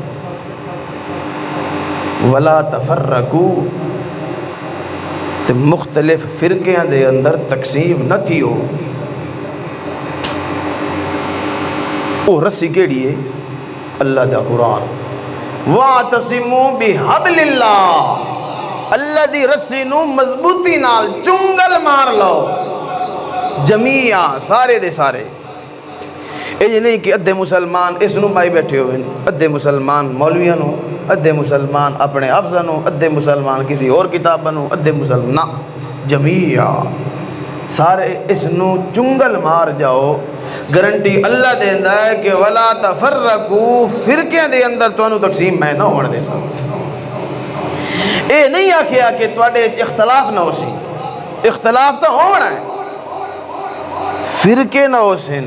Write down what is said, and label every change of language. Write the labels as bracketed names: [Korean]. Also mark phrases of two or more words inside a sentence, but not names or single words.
[Arabic] وَلَا تَفَرَّقُوا، [Punjabi] تے مختلف فرقیاں دے اندر تقسیم نہ تھی ہو. وہ رسی کیڑی ہے؟ اللہ دا قرآن. [Arabic] وَاعْتَصِمُوا بِحَبْلِ اللَّهِ، [Punjabi] اللہ دی رسی نو مضبوطی نال چنگل مار لو. جمیعا، سارے دے سارے. یہ نہیں کہ ادھے مسلمان اس نو بائی بیٹھے ہوئے، ادھے مسلمان مولویاں نو، ادھے مسلمان اپنے حافظاں نو، ادھے مسلمان کسی اور کتاباں نو، ادھے مسلمان نہ، جمیعا سارے اس نو چنگل مار جاؤ. گارنٹی اللہ دیندا ہے کہ [Arabic] ولا تفرقوا، [Punjabi] فرقے دے اندر تانوں تقسیم میں نہ ہونے دے سا. اے نہیں آکھیا کہ تواڈے اختلاف نہ ہو سی، اختلاف تو ہونا ہے، فرقے نہ ہو سن.